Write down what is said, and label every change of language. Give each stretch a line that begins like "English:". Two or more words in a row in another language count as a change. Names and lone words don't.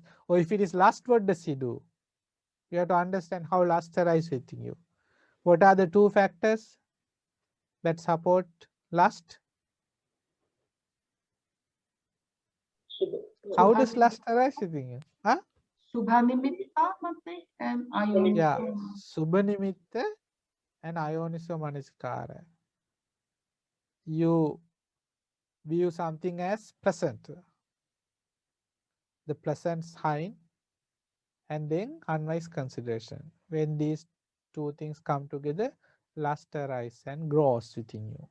English: Or if it is lust, what does he do? You have to understand how lust arises within you. What are the two factors that support lust? How does lust arise within you? Huh?
Pali: Subha nimitta, Bhante, and ayoniso. Yeah, Subha Nimitta and Ayoniso Manasikara.
English: You view something as pleasant, the pleasant sign, and then unwise consideration. When these two things come together, lust arises and grows within you.